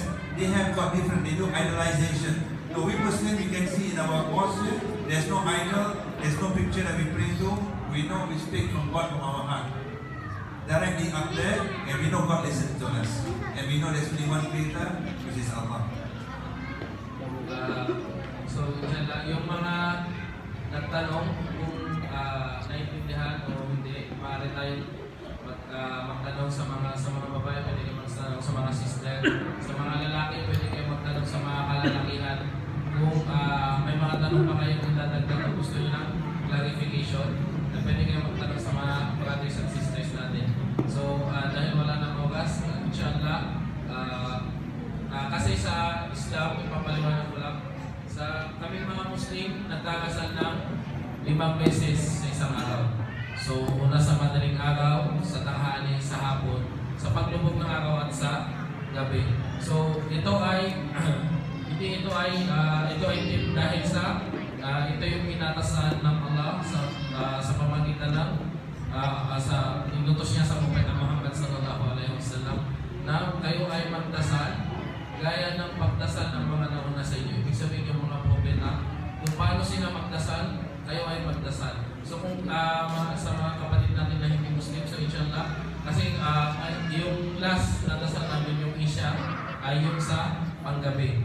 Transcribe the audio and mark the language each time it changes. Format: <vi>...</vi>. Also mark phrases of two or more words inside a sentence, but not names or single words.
<en>They have got different, they do idolization. So we Muslims, we can see in our worship, there's no idol, there's no picture that we pray to. We know we speak from God from our heart. Directly up there, and we know God listens to us. And we know there's only one creator, which is Allah. So,</en> <tl>yung mga nagtanong kung naiintindihan o hindi, maaari tayo magtanong sa mga babae, pwede kayo magtanong sa mga sister, sa mga lalaki, pwede kayo magtanong sa mga kalalakihan. Kung may mga tanong pa kayo kung dadagdag o gusto nyo ng clarification, pwede kayo magtanong sa mga</tl> <en>brothers and sisters</en> <tl>natin. So, dahil wala nang oras, inshallah, kasi sa Islam, ipapaliwanag ko lang, sa kaming mga Muslim, nagkakasal ng 5 beses sa isang araw. So, una sa madaling araw, sa tanghali, sa hapon, sa paglubog ng araw at sa gabi. So, ito ay ito ay dahil sa ito yung inatasan ng Allah sa pamagitan ng sa inutos niya sa Propeta Muhammad</tl> <ar>صلى الله عليه وسلم</ar> <tl>na kayo ay magdasal gaya ng pagdasal ng mga nauna sa inyo. Ibig sabihin yung mga propeta, kung paano sila magdasal, kayo ay magdasal. So kung sa mga kapatid natin na hindi Muslim, so inshallah, kasi yung last na dasal namin yung Isha ay yung sa panggabi.</tl>